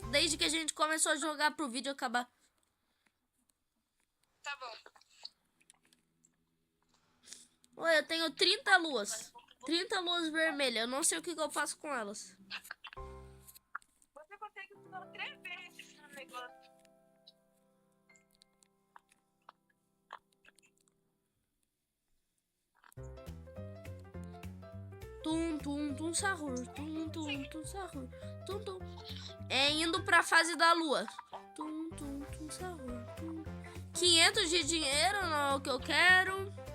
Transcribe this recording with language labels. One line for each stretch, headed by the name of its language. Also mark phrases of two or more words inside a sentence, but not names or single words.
Portuguese: Desde que a gente começou a jogar pro vídeo acabar. Tá bom. Olha, eu tenho 30 luas. 30 luas vermelhas. Eu não sei o que eu faço com elas. Você consegue usar 3 vezes no negócio. Tum, tum, tum, sahur. Tum, tum, tum, sahur. Tum, tum. É indo pra fase da lua. Tum, tum, tum, sahur. Tum. 500 de dinheiro, não é o que eu quero.